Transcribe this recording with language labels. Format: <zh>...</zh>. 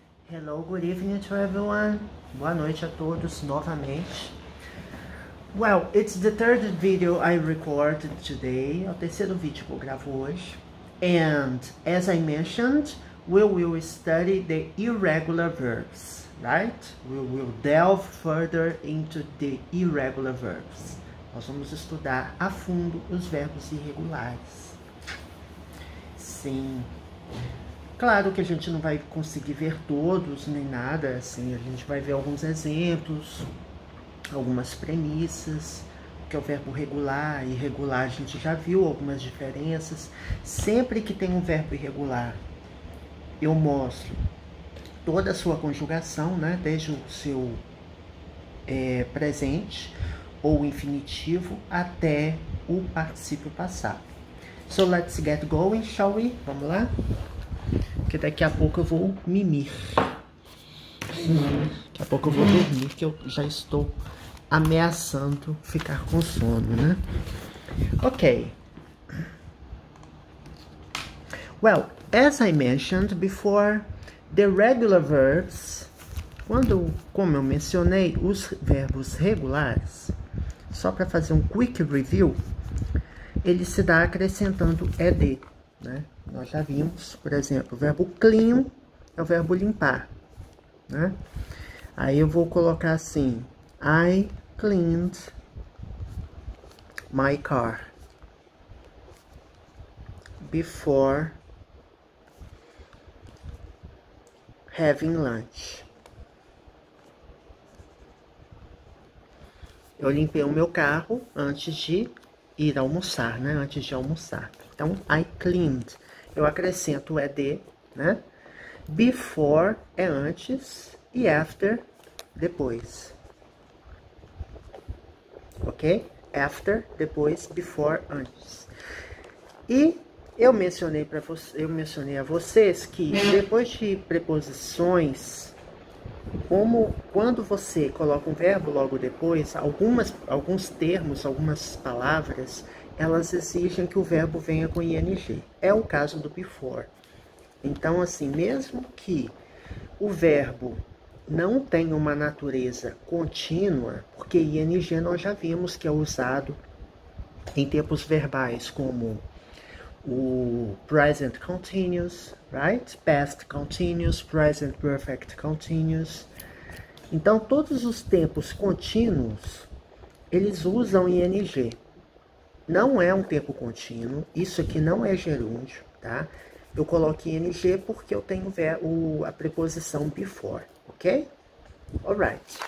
<en>Hello, good evening to everyone.</en> <pt>Boa noite a todos novamente.</pt> <en>Well, it's the third video I recorded today.</en> <pt>É o terceiro vídeo que eu gravo hoje.</pt> <en>And as I mentioned, we will study the irregular verbs, right? We will delve further into the irregular verbs.</en> <pt>Nós vamos estudar a fundo os verbos irregulares. Sim. Claro que a gente não vai conseguir ver todos, nem nada, assim, a gente vai ver alguns exemplos, algumas premissas, que é o verbo regular e irregular, a gente já viu algumas diferenças. Sempre que tem um verbo irregular, eu mostro toda a sua conjugação, né, desde o seu presente ou infinitivo até o particípio passado.</pt> <en>So let's get going, shall we?</en> <pt>Vamos lá? Porque daqui a pouco eu vou mimir. Daqui a pouco eu vou dormir, que eu já estou ameaçando ficar com sono, né? Ok.</pt> <en>Well, as I mentioned before, the regular verbs,</en> <pt>como eu mencionei, os verbos regulares, só para fazer um</pt> <en>quick review,</en> <pt>ele se dá acrescentando ed, né? Nós já vimos, por exemplo, o verbo clean é o verbo limpar, né? Aí eu vou colocar assim,</pt> <en>I cleaned my car before having lunch.</en> <pt>Eu limpei o meu carro antes de ir almoçar, né? Antes de almoçar. Então,</pt> <en>I cleaned.</en> <pt>Eu acrescento o ed, né? Before é antes e after, depois. Ok? After, depois, before, antes. E eu mencionei a vocês que depois de preposições, quando você coloca um verbo logo depois, alguns termos, algumas palavras, elas exigem que o verbo venha com ing. É o caso do before. Então, assim, mesmo que o verbo não tenha uma natureza contínua, porque ing nós já vimos que é usado em tempos verbais como o present continuous, right?</pt> <en>Past continuous, present perfect continuous.</en> <pt>Então, todos os tempos contínuos, eles usam ing. Não é um tempo contínuo, isso aqui não é gerúndio, tá? Eu coloquei ing porque eu tenho a preposição before, ok? Alright.</pt>